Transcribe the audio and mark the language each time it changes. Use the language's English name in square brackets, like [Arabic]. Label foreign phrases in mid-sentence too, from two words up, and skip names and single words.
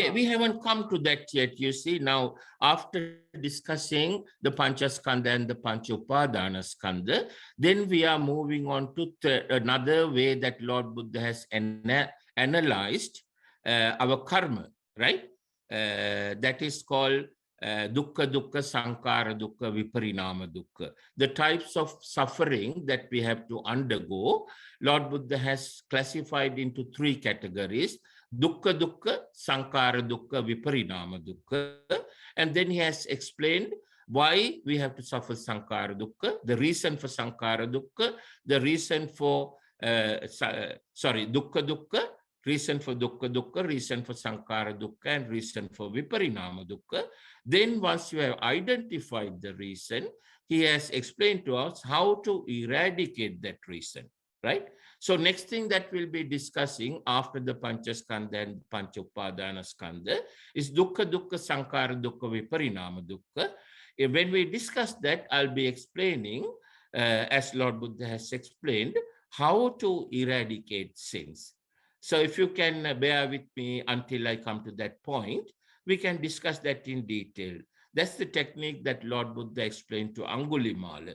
[English] Well, we haven't come to that yet, you see. Now, after discussing the Panchaskandha and the [Pali] Panchopadana Skandha, [English] then we are moving on to another way that Lord Buddha has analyzed our karma, right? That is called [Pali] dukkha dukkha, sankara dukkha, viparinama dukkha. [English] The types of suffering that we have to undergo, Lord Buddha has classified into 3 categories: [Pali] dukkha dukkha, sankara dukkha, viparinama dukkha. [English] And then he has explained why we have to suffer [Pali] sankara dukkha, [English] the reason for [Pali] sankara dukkha, [English] the reason for [Pali] dukkha dukkha, [English] reason for [Pali] dukkha dukkha, [English] reason for [Pali] sankara dukkha, [English] and reason for [Pali] viparinama dukkha. [English] Then once you have identified the reason, he has explained to us how to eradicate that reason, right? So next thing that we'll be discussing after the Panchaskandha and [Pali] Panchopadana Skandha [English] is [Pali] dukkha dukkha, sankara dukkha, viparinama dukkha. [English] When we discuss that, I'll be explaining, as Lord Buddha has explained, how to eradicate sins. So if you can bear with me until I come to that point, we can discuss that in detail. That's the technique that Lord Buddha explained to Angulimala.